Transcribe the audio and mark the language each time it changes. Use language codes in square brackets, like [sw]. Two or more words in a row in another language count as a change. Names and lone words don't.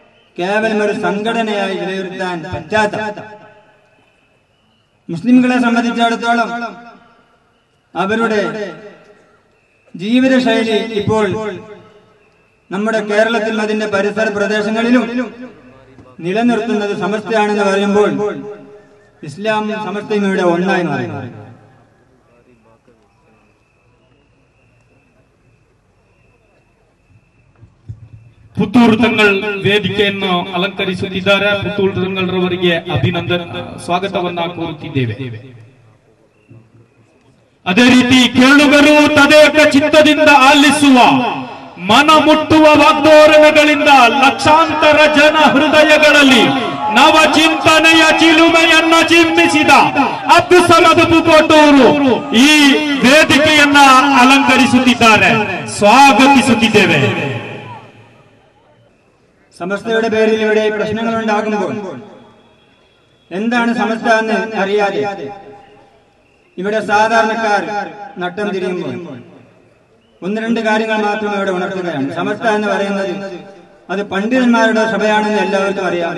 [ml] കേവലം ഒരു സംഘടനയായി വിലയിരുത്താൻ പറ്റാത്ത മുസ്ലിംകളെ സംബന്ധിച്ചിടത്തോളം അവരുടെ ജീവിതശൈലി ഇപ്പോൾ നമ്മുടെ കേരളത്തിലും അതിന്റെ പരിസര പ്രദേശങ്ങളിലും നിലനിർത്തുന്നത് സമസ്തയാണെന്ന് പറയുമ്പോൾ ഇസ്ലാം സമസ്തയും ഇവിടെ ഒന്നായി മാറി. [kn] ಪುತ್ತೂರು ತಂಗಳ್ ವೇದಿಕೆಯನ್ನು ಅಲಂಕರಿಸುತ್ತಿದ್ದಾರೆ. ಪುತ್ತೂರು ತಂಗಳರವರಿಗೆ ಸ್ವಾಗತವನ್ನ ಕೋರುತ್ತಿದ್ದೇವೆ. ಅದೇ ರೀತಿ ಕೇಳುಗರು ತದೇಕ ಚಿತ್ತದಿಂದ ಆಲಿಸುವ ಮನ ಮುಟ್ಟುವ ವಾಗ್ದೋರಣಗಳಿಂದ ಲಕ್ಷಾಂತರ ಜನ ಹೃದಯಗಳಲ್ಲಿ ನವ ಚಿಂತನೆಯ ಚಿಲುಮೆಯನ್ನ ಚಿಮ್ಮಿಸಿದ ಅಬ್ದುಲ್ ಸಮದ್ ಪುಕೋಟೂರು ಈ ವೇದಿಕೆಯನ್ನ ಅಲಂಕರಿಸುತ್ತಿದ್ದಾರೆ. ಸ್ವಾಗತಿಸುತ್ತಿದ್ದೇವೆ. [ml] സമസ്തയുടെ പേരിൽ ഇവിടെ പ്രശ്നങ്ങൾ ഉണ്ടാകുമ്പോൾ എന്താണ് സമസ്ത എന്ന് അറിയാതെ ഇവിടെ സാധാരണക്കാർ നട്ടം തിരിയുമ്പോൾ ഒന്ന് രണ്ട് കാര്യങ്ങൾ മാത്രം ഇവിടെ ഉണർത്തുകയാണ്. സമസ്ത എന്ന് പറയുന്നത് അത് പണ്ഡിതന്മാരുടെ സഭയാണെന്ന് എല്ലാവർക്കും അറിയാം.